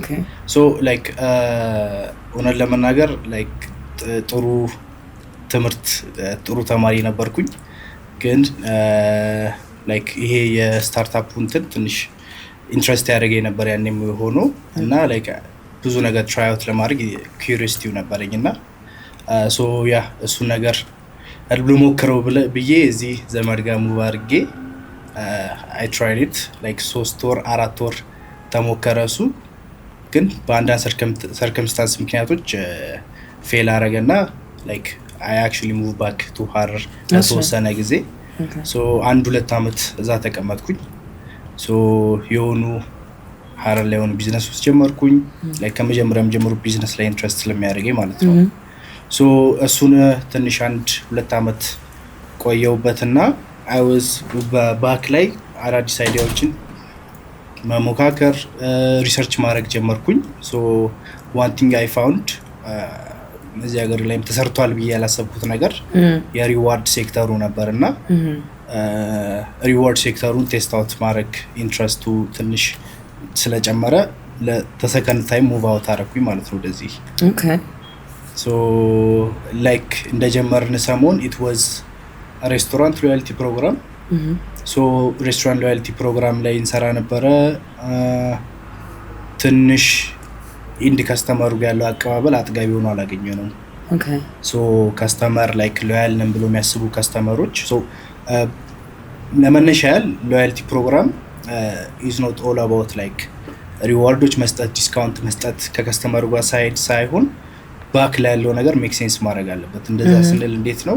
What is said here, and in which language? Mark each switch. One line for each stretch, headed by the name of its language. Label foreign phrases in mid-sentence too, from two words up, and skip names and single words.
English: so like
Amharic: እውነት ለመናገር ላይክ ጥሩ ትምህርት ጥሩ ተማሪ ነበርኩኝ፣ ግን ላይክ ይሄ የስታርታፕ እንትን ትንሽ ኢንትረስት ያደረገኝ ነበር ያኔም ሆኖ እና ላይክ ብዙ ነገር
English: try out
Amharic: ለማድረግ ኩሪዮሲቲው ነበረኝ እና ሶ ያ እሱን ነገር ልሞክረው ብዬ እዚህ ዘመድ ጋር ሙቭ አድርጌ
English: I tried it like
Amharic: 3 ወር 4 ወር ተሞከረ። እሱ ግን በአንዳንድ ሰርከምስታንስ ምክንያቶች ፌል አረገና
English: like I actually moved back to
Amharic: ሀረር ለተወሰነ ጊዜ። ሶ 1-2 ዓመት እዛ ተቀመጥኩኝ። ሶ የሆኑ ሀረር ላይ የሆኑ ቢዝነሶች ጀመርኩኝ። like ከመጀመሪያም ጀምሮ ቢዝነስ ላይ ኢንትረስት ስለሚያደርገኝ ማለት ነው። ሶ እሱን ትንሽ 1-2 ዓመት ቆየውበትና I was ባክ ላይ አዳዲስ አይዲያዎችን መሞካከር ሪሰርች ማድረግ ጀመርኩኝ። ሶ
English: one thing I found
Amharic: እዚህ ሀገር ላይም ተሰርቷል ብዬ ያላሰብኩት ነገር የሪዋርድ ሴክተሩ ነበርና ሪዋርድ ሴክተሩን
English: test out
Amharic: ማድረግ ኢንትረስቱ ትንሽ ስለጨመረ ለተሰከንድ ታይም
English: move out
Amharic: አደረኩኝ ማለት ነው ወደዚህ። ኦኬ።
English: so like
Amharic: እንደጀመርን ሰሞን
English: it was restaurant loyalty program። so restaurant loyalty program
Amharic: ላይ እንሰራ ነበረ። ትንሽ ኢንድ ከስተመሩ ጋር ያለው አቀባበል አጥጋቢ ሆኖ አላገኘነውም። ኦኬ። ሶ ከስተመር ላይክ ሎያል ነን ብሎ የሚያስቡ ከስተመሮች ሶ ለመነሻ ያህል
English: loyalty program is not all about like
Amharic: ሪዋርዶች መስጠት፣ ዲስካውንት መስጠት ከከስተመሩ ጋር ሳይድ ሳይሆን ባክ ላይ ያለው ነገር
English: make sense
Amharic: ማድረግ አለበት። እንደዛ ስንል እንዴት ነው?